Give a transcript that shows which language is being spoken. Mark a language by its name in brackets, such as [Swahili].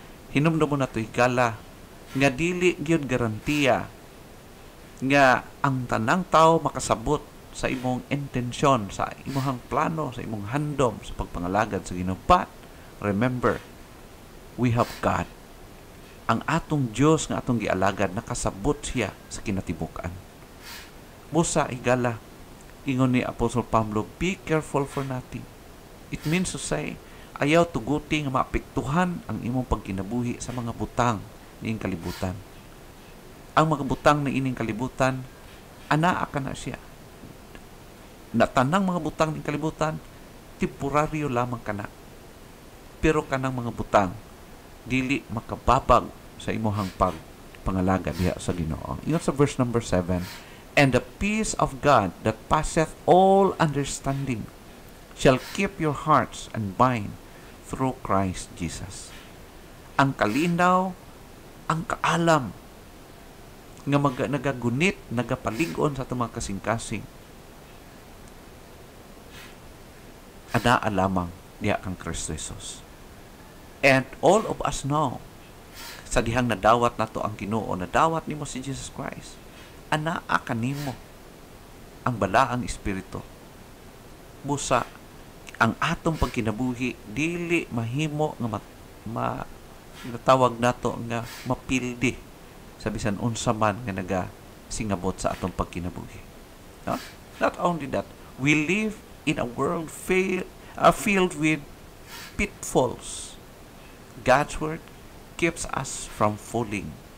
[Cebuano] Hinumdumon nato higala nga dili gyud garantiya nga ang tanang tao makasabot sa imong intensyon, sa imong plano, sa imong handom sa pagpangalagad sa Ginoo. [English] But remember, we have God. [Cebuano] Ang atong Dios nga atong gialagad, nakasabot siya sa kinatibukan. Busa higala, ingon ni [English] Apostle Pablo, be careful for nothing. It means to say, [Cebuano] Ayaw tuguti nga maapektuhan ang imong pagkinabuhi sa mga butang niing kalibutan. Ang mga butang na ining kalibutan, anaa ka na siya. Na tanang mga butang niing kalibutan, temporaryo lamang ka na. Pero kanang mga butang, dili makababag sa imuhang pangalaga diha sa Ginoo. Ingon sa [English] verse number 7, and the peace of God that passeth all understanding shall keep your hearts and mind through Christ Jesus. [Cebuano] Ang kalinaw, ang kaalam, nga nagagunit, nagapalig-on sa itong mga kasing-kasing, anaa lamang diha kang Kristo Jesus. [English] And all of us know, [Cebuano] sa dihang nadawat na to ang Ginoo, nadawat nimo si Jesus Christ, anaa kanimo ang balaang Espiritu. Busa, ang atong pagkinabuhi, dili mahimo nga natawag nato nga mapildi sa bisan unsa man nga nagasingabot sa atong pagkinabuhi. No? [English] Not only that, we live in a world filled with pitfalls. God's Word keeps us from falling.